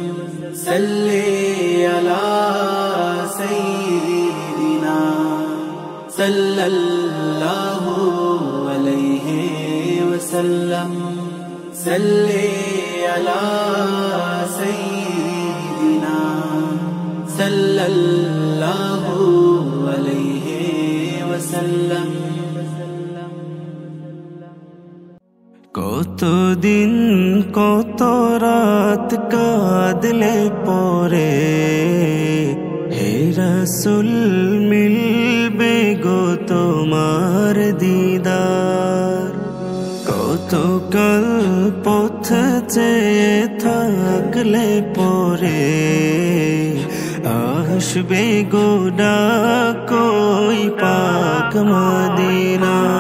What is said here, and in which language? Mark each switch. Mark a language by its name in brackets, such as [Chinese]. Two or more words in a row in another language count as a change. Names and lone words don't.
[Arabic] صلی علی سیدنا صلی اللہ علیہ وسلم صلی علی سیدنا صلی اللہ علیہ وسلم۔ [Bangla] কত দিন কত রাত কাঁদলে পরে, হে রাসূল মিলবে গো তোমার দিদার, কত কাল পথ চেয়ে থাকলে পরে, আসবে গো ডাক ওই পাক মদিনা।